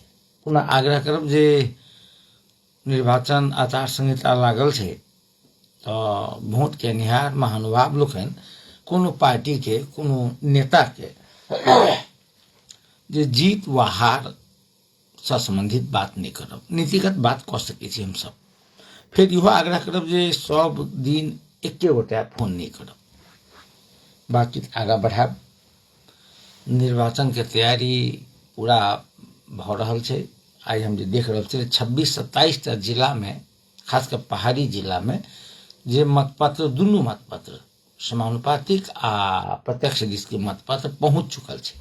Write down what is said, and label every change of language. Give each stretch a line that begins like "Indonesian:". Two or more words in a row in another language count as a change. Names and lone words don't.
Maithili: पुनः आग्रह करब जे निर्वाचन आचार संहिता लागल है तो वोट के निहार महानुभाव लोकन कोनो पार्टी के कोनो नेता के जे जीत व हार से संबंधित बात नहीं करब, नीतिगत बात कह सके हम सब। फिर इहो आग्रह करब जे सब दिन एके गोटा फोन नहीं करब, बातचीत आगा बढ़ाब। निर्वाचन के तैयारी पूरा भ रहल छै। आज हम जे देख रहल छियै 26-27 जिला में, खासकर पहाड़ी जिला में जे मतपत्र दुनू मतपत्र समानुपातिक आ प्रत्यक्ष दृष्टि मतपत्र पहुंच चुकल छै।